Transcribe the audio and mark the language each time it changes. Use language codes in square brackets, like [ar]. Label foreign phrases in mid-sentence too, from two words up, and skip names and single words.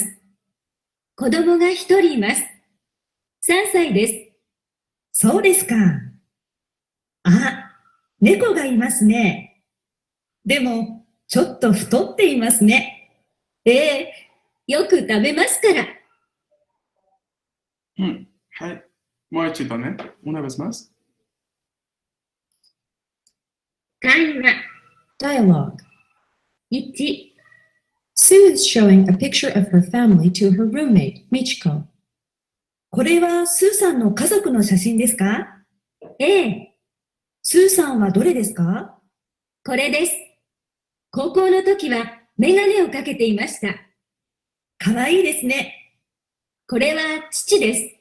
[ja] 子供が一人います。3歳です。そうですか。あ、猫がいますね。でも、ちょっと太っていますね。よく食べますから。 [es] Hai. Moechito, ¿eh? Una vez más. [ja] 会話 [en] Dialogue 1 Sue is showing a picture of her family to her roommate, Michiko. [ja] これはスーさんの家族の写真ですか？ A スーさんはどれですか？これです。高校の時はメガネをかけていました。かわいいですね。これは父です。